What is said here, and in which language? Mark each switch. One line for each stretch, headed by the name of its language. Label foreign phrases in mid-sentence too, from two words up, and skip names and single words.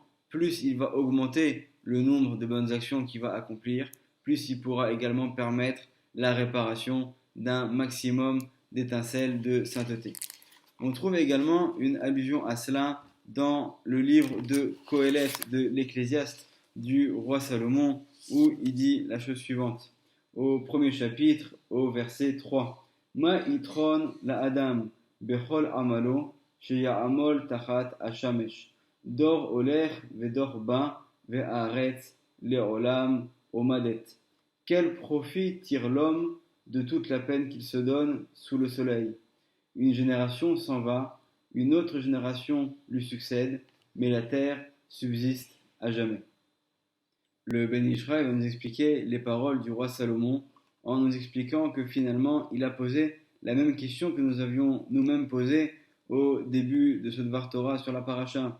French: Plus il va augmenter le nombre de bonnes actions qu'il va accomplir, plus il pourra également permettre la réparation d'un maximum d'étincelles de sainteté. On trouve également une allusion à cela dans le livre de Qohélet de l'Ecclésiaste du roi Salomon, où il dit la chose suivante, au premier chapitre, au verset 3.
Hebrew: מה יתרון לאדם בכל עמלו שיעמל תחת השמש. דור הולך ודור בא והארץ לעולם עומדת.
French: Quel profit tire l'homme de toute la peine qu'il se donne sous le soleil? Une génération s'en va, une autre génération lui succède, mais la terre subsiste à jamais. Le Ben Ishraï va nous expliquer les paroles du roi Salomon en nous expliquant que finalement il a posé la même question que nous avions nous-mêmes posée au début de ce
Hebrew: דבר תורה
French: sur la paracha.